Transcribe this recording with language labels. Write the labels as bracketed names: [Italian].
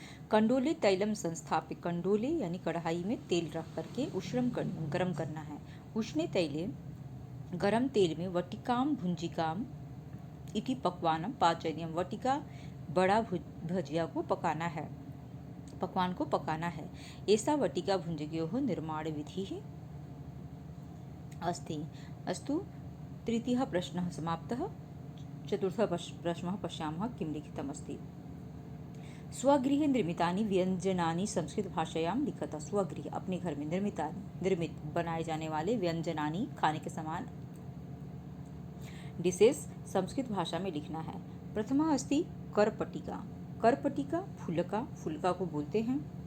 [Sanskrit] कंडोले तैलम संस्थाप्य, [Hindi] कंडोले यानी कढ़ाई में तेल रख करके गरम करना है। [Sanskrit] उष्णे तैले, [Hindi] गरम तेल में [Sanskrit] वटिकाम भुंजिकाम इति पक्वानम पाचनीयम। [Hindi] वटिका बड़ा भजिया को पकाना है, पकवान को पकाना है। [Sanskrit] ऐसा वटिका भुंजिकयोः निर्माण विधि अस्ति। अस्तु, तृतीयः प्रश्नः समाप्तः। चतुर्थः प्रश्नः पश्यामः किं लिखितमस्ति। स्वगृहे निर्मितानि व्यंजनानि संस्कृत भाषायां लिखतः। [Hindi] स्वगृह अपने घर में निर्मित बनाए जाने वाले व्यंजनानि खाने के समान डिशेस संस्कृत भाषा में लिखना है। [Sanskrit] प्रथमा अस्ति करपटिका। [Hindi] करपटिका फुलका को बोलते हैं।